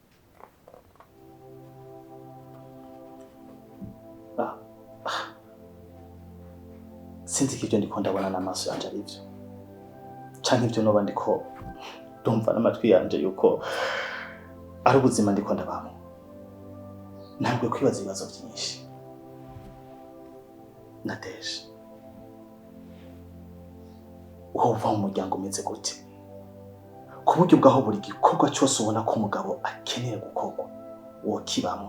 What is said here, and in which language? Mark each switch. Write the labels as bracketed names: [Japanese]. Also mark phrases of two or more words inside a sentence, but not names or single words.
[Rundi] Sinzi ko ibyo ndiko ndabona n'amaso yanje ari byo. Canke ibyo noba ndiko ndumva n'amatwi yanje yuko ari ubuzima ndiko ndabamo. Ntabwo kwibaza ibibazo byinshi. Nateje. Uva mu muryango umeze gute? [Kinyarwanda] Ku buryo bwaho buri gikorwa cyose ubona ko umugabo akeneye gukorwa, wo kibamo.